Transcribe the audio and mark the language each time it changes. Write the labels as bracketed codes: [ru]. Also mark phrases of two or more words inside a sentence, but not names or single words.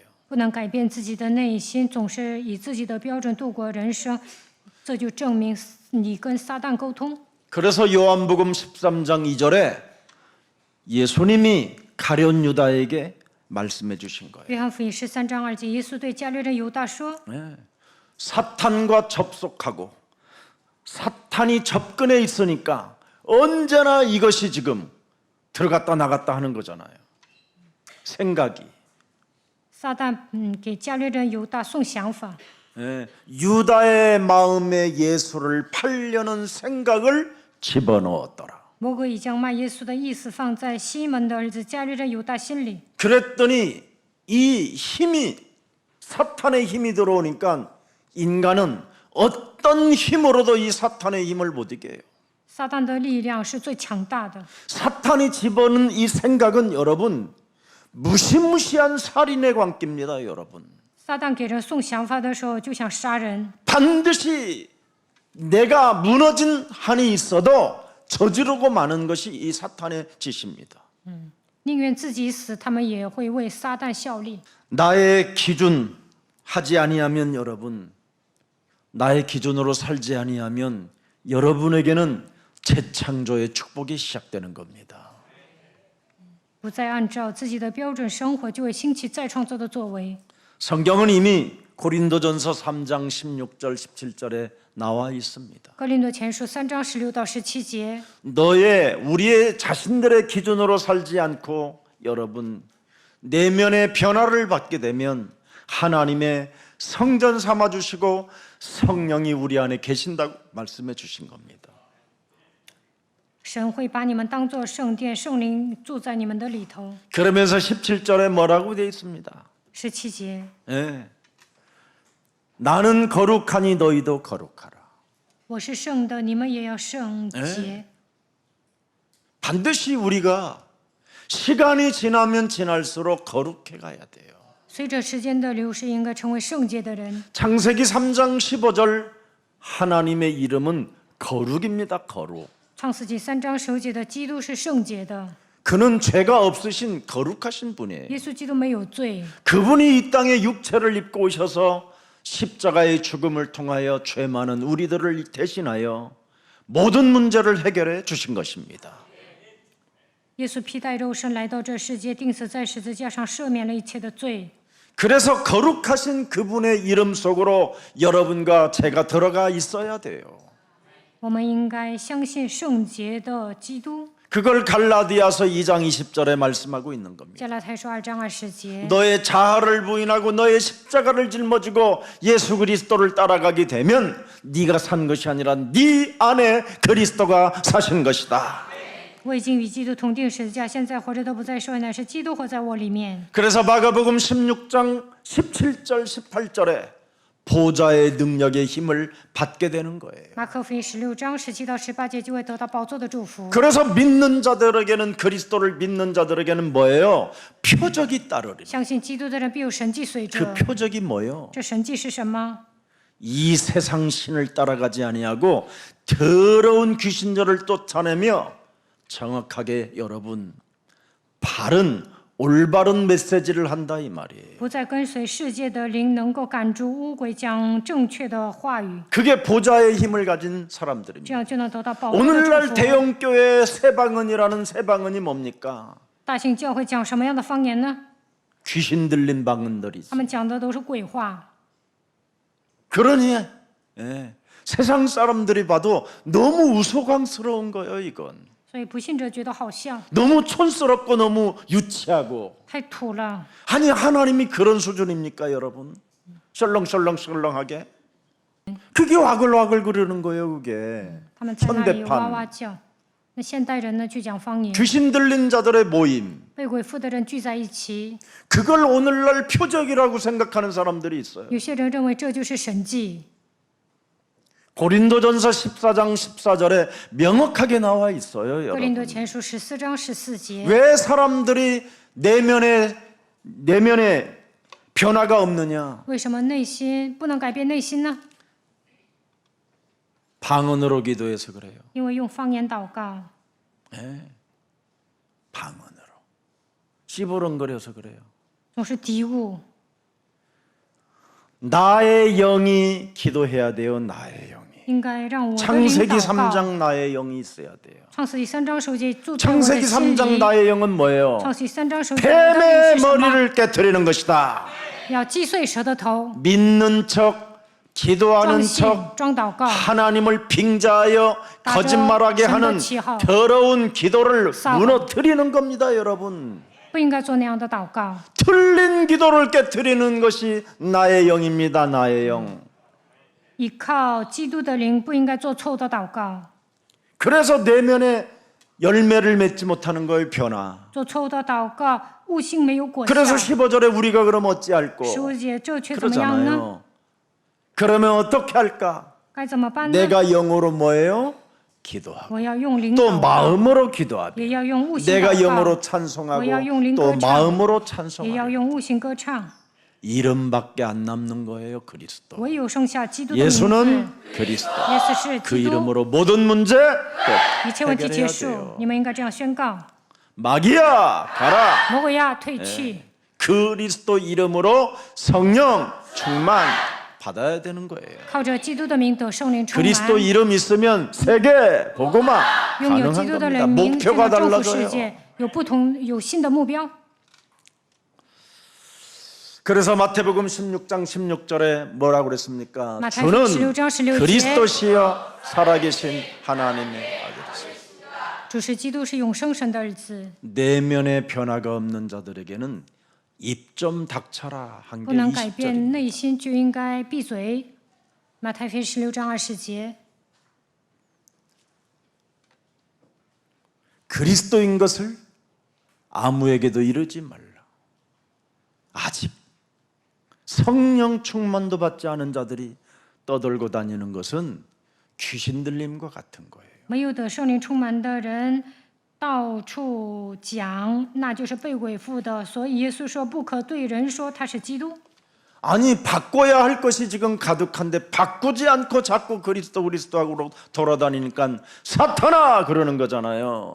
[zh] 不能改变自己的内心，总是以自己的标准度过人生，这就证明你跟撒旦沟通。 [ko] 그래서 요한복음 13장 2절에 예수님이 가룟 유다에게 말씀해 주신 거예요. [zh] 约翰福音13章2节，耶稣对加略人犹大说： [ko] 사탄과 접속하고 사탄이 접근해 있으니까 언제나 이것이 지금 들어갔다 나갔다 하는 거잖아요. 생각이. [zh] 撒旦给加略人犹大送想法， [ko] 유다의 마음에 예수를 팔려는 생각을 집어넣었더라. [zh] 魔鬼已将卖耶稣的意思放在西门的儿子加略人犹大心里。 [ko] 그랬더니 이 힘이 사탄의 힘이 들어오니까 인간은 어떤 힘으로도 이 사탄의 힘을 못 이겨요. [zh] 撒旦的力量是最强大的， [ko] 사탄이 집어넣은 이 생각은 여러분 무시무시한 살인의 광기입니다, 여러분. [zh] 撒旦给人送想法的时候就想杀人， [ko] 반드시 내가 무너진 한이 있어도 저지르고 마는 것이 이 사탄의 짓입니다. [zh] 宁愿自己死，他们也会为撒旦效力。 [ko] 나의 기준 하지 아니하면 여러분, 나의 기준으로 살지 아니하면 여러분에게는 재창조의 축복이 시작되는 겁니다. [zh] 不再按照自己的标准生活，就会兴起再创造的作为。 [ko] 성경은 이미 고린도전서 3장 16절 17절에 나와 있습니다. [zh] 哥林多前书3章16到17节， [ko] 우리의 자신들의 기준으로 살지 않고 여러분 내면의 변화를 받게 되면 하나님의 성전 삼아주시고 성령이 우리 안에 계신다고 말씀해 주신 겁니다. [zh] 神会把你们当作圣殿，圣灵住在你们的里头。 [ko] 그러면서 17절에 뭐라고 되어 있습니다. [zh] 17节， [ko] 예. 나는 거룩하니 너희도 거룩하라. [zh] 我是圣的，你们也要圣洁。 [ko] 반드시 우리가 시간이 지나면 지날수록 거룩해 가야 돼요. [zh] 随着时间的流逝，应该成为圣洁的人。 [ko] 창세기 3장 15절 하나님의 이름은 거룩입니다. 거룩. [zh] 创世纪3章15节的基督是圣洁的， [ko] 그는 죄가 없으신 거룩하신 분이에요. [zh] 耶稣基督没有罪， [ko] 그분이 이 땅에 육체를 입고 오셔서 십자가의 죽음을 통하여 죄 많은 우리들을 대신하여 모든 문제를 해결해 주신 것입니다. [zh] 耶稣披戴肉身来到这世界，钉死在十字架上，赦免了一切的罪。 [ko] 그래서 거룩하신 그분의 이름 속으로 여러분과 제가 들어가 있어야 돼요. [zh] 我们应该相信圣洁的基督。 [ko] 그걸 갈라디아서 2장 20절에 말씀하고 있는 겁니다. [zh] 加拉太书2章20节， [ko] 너의 자아를 부인하고 너의 십자가를 짊어지고 예수 그리스도를 따라가게 되면 네가 산 것이 아니라 네 안에 그리스도가 사신 것이다. [zh] 我已经与基督同定十字架，现在活着都不再是我，乃是基督活在我里面。 [ko] 그래서 마가복음 16장 17절 18절에 보좌의 능력의 힘을 받게 되는 거예요. [zh] 马可福音16章17到18节就会得到宝座的祝福。 [ko] 그래서 믿는 자들에게는 그리스도를 믿는 자들에게는 뭐예요? 표적이 따르리. [zh] 相信基督的人必有神迹随 [ko] 그 [zh] 着。 [ko] 표적이 뭐예요? [zh] 这神迹是什么？ [ko] 이 세상 신을 따라가지 아니하고 더러운 귀신들을 쫓아내며 정확하게 여러분 바른 올바른 메시지를 한다 이 말이에요. [zh] 不再跟随世界的灵，能够赶逐污鬼，讲正确的话语， [ko] 그게 보좌의 힘을 가진 [zh] 这 [ko] 사람들입니다. [zh] 样就能得到宝座的 [ko] 오늘날 [zh] 祝福。 [ko] 대형교회 새방언이라는 새방언이 뭡니까? [zh] 大型教会讲什么样的方言呢？ [ko] 귀신 들린 방언들이지. [zh] 他们讲的都是鬼话。 [ko] 그러니 세상 사람들이 봐도 너무 우스꽝스러운 거예요 이건. [zh] 所以不信者觉得好笑， [ko] 너무 촌스럽고 너무 유치하고. [zh] 太土了。 [ko] 아니 하나님이 그런 수준입니까 여러분? 설렁설렁설렁하게? 그게 와글와글 그러는 거예요 그게. [zh] 他们在那里哇 [ko] 현대판 [zh] 哇叫。那现代人呢，去讲方言， [ko] 귀신 들린 자들의 모임. [zh] 被鬼附的人聚在一起。 [ko] 그걸 오늘날 표적이라고 생각하는 사람들이 있어요. [zh] 有些人认为这就是神迹。 [ko] 고린도전서 14장 14절에 명확하게 나와 있어요 [zh] 哥林多 [ko] 여러분. [zh] 前书14章14节， [ko] 왜 사람들이 내면에 변화가 없느냐? [zh] 为什么内心不能改变内心呢？ [ko] 방언으로 기도해서 그래요. [zh] 因为用方言祷告， [ko] 방언으로. 씨부렁거려서 그래요. [zh] 总是嘀咕。 [ko] 나의 영이 기도해야 돼요. 나의 영이. [zh] 应该让我的灵 [ko] 창세기 [zh] 祷告。 [ko] 3장 나의 영이 있어야 돼요. [zh] 创世纪3章首节住在我的 [ko] 창세기 [zh] 心 [ko] 3장 [zh] 里。 [ko] 나의 영은 뭐예요? [zh] 创世纪3章首节我的灵 [ko] 뱀의 [zh] 是什么？ [ko] 머리를 깨트리는 것이다. [zh] 要击碎蛇的头， [ko] 믿는 척, 기도하는 [zh] 装信 [ko] 척, [zh] 装祷告， [ko] 하나님을 빙자하여 거짓말하게 하는 더러운 기도를 무너뜨리는 겁니다, 여러분. [zh] 不应该做那样的祷告。 [ko] 틀린 기도를 깨뜨리는 것이 나의 영입니다, 나의 영. [zh] 依靠基督的灵，不应该做错误的祷告。 [ko] 그래서 내면에 열매를 맺지 못하는 거예요, 변화. [zh] 做错误的祷告，悟性没有果效。 [ko] 그래서 15절에 우리가 그럼 어찌할꼬? [zh] 15 节这却怎么样呢？ [ko] 그러잖아요. 그러면 어떻게 할까? [zh] 该怎么办呢？ [ko] 내가 영으로 뭐예요? 기도하고 [zh] 我要用灵 [ko] 또 [zh] 祷告， [ko] 마음으로 기도하고 [zh] 也要用悟性 [ko] 내가 [zh] 祷告， [ko] 영으로 찬송하고 뭐야, 용 또 링거 마음으로 [zh] 也 [ko] 찬송하고 [zh] 要用悟性歌唱。 [ko] 이름밖에 안 남는 거예요 그리스도. [zh] 唯有剩下基督的名字， [ko] 예수는 그리스도. [zh] 耶稣是 [ko] 그 [zh] 基督， [ko] 이름으로 모든 문제 [zh] 一切问题 [ko] 해결해야 [zh] 结束。 [ko] 돼요. [zh] 你们应该这样宣告： [ko] 마귀야 가라. [zh] 魔鬼呀，退去！ [ko] 그리스도 이름으로 성령 충만 받아야 되는 거예요. [zh] 靠着基督的名得圣灵充满。 [ko] 그리스도 이름 있으면 세계 복음화 [zh] 拥有 [ko] 가능한 [zh] 基督的 [ko] 겁니다. [zh] 人名，就 [ko] 목표가 [zh] 能征服世 [ko] 달라져요. [zh] 界，有新的目标。 [ko] 그래서 마태복음 16장 16절에 뭐라고 그랬습니까? 마태복음 주는 16장 16 절에 그리스도시여 살아계신 하나님의 아들이시다. [zh] 主是基督，是永生神的儿子。 [ko] 내면의 변화가 없는 자들에게는 입 좀 닥쳐라 한 [zh] 不 [ko] 게 [zh] 能改变 [ko] 20절입니다. [zh] 内心，就应该闭嘴。马太福音16章20节， [ko] 그리스도인 것을 아무에게도 이르지 말라. 아직 성령 충만도 받지 않은 자들이 떠돌고 다니는 것은 귀신 들림과 같은 거예요. [zh] 没有得圣灵充满的人到处讲，那就是被鬼附的。所以耶稣说，不可对人说他是基督。 [ko] 아니 바꿔야 할 것이 지금 가득한데 바꾸지 않고 자꾸 그리스도하고 돌아다니니까 사탄아 그러는 거잖아요.